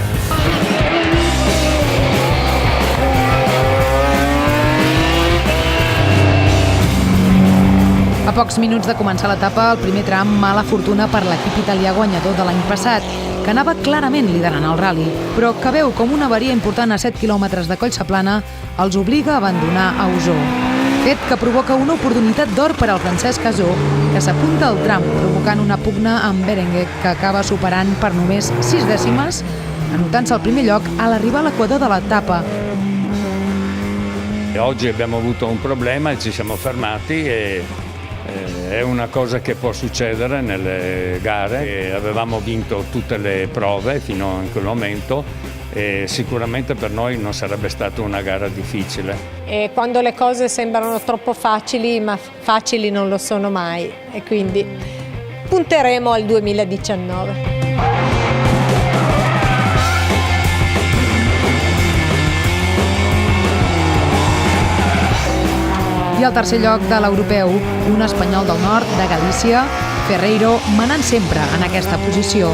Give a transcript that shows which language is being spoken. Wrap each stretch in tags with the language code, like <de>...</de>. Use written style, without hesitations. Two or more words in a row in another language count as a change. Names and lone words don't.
<ca>A pocs minuts de començar l'etapa, el primer tram, mala fortuna per l'equip italià guanyador de l'any passat, que anava clarament liderant el rally, però que veu com una avaria important a 7 quilòmetres de Collseplana els obliga a abandonar a Osor. Fet que provoca una oportunitat d'or per al Francesc Casó, que s'apunta al tram, provocant una pugna amb Berenguer, que acaba superant per només 6 dècimes, anotant-se al primer lloc a l'arribar a l'equador de l'etapa.</ca> <it>Oggi abbiamo avuto un problema e ci siamo fermati e è una cosa che può succedere nelle gare. Avevamo vinto tutte le prove fino a quel momento e sicuramente per noi non sarebbe stata una gara difficile. E quando le cose sembrano troppo facili, ma facili non lo sono mai, e quindi punteremo al 2019.</it> <ca>I al tercer lloc de l'europeu, un espanyol del nord, de Galícia, Ferreiro, manant sempre en aquesta posició.</ca>